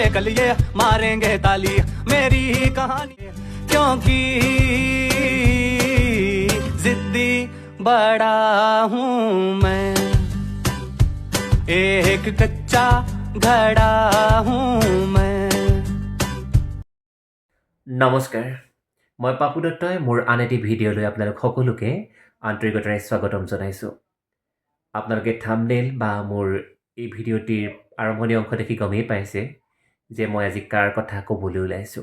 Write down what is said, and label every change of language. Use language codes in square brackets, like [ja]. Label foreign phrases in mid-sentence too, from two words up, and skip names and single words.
[hi] कल ये मारेंगे ताली मेरी ही कहानी, क्योंकि जिद्दी बड़ा हूँ मैं, एक कच्चा घड़ा हूँ मैं। [as] নমস্কাৰ, মই পাপু দত্তই মোৰ আন এটি ভিডিঅ'লৈ আপোনালোক সকলোকে আন্তৰিকতাৰে স্বাগতম জনাইছোঁ। আপোনালোকে থাম্বনেইল বা মোৰ এই ভিডিঅ'টিৰ আৰম্ভণি অংশ দেখি গমেই পাইছে যে মই আজি কাৰ কথা ক'বলৈ ওলাইছোঁ।